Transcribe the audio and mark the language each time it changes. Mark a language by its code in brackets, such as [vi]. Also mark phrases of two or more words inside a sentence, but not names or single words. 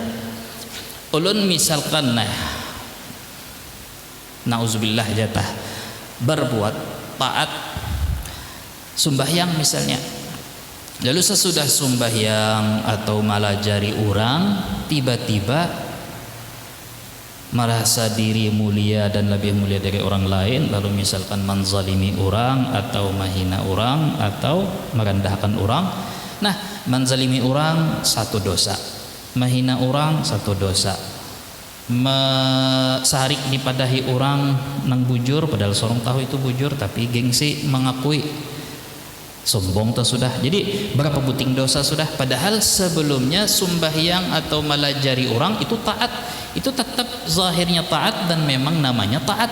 [bjn] Ulun misalkan nauzubillah jatah berbuat taat sembahyang misalnya, lalu sesudah sembahyang atau malajari orang tiba-tiba merasa diri mulia dan lebih mulia dari orang lain, lalu misalkan menzalimi orang atau menghina orang atau merendahkan orang. Nah, menzalimi orang satu dosa, menghina orang satu dosa, sarik dipadahi orang nang bujur padahal seorang tahu itu bujur tapi gengsi mengakui, sombong tuh sudah. Jadi berapa buting dosa sudah, padahal sebelumnya sembahyang atau melajari orang itu taat, itu tetap zahirnya taat dan memang namanya taat.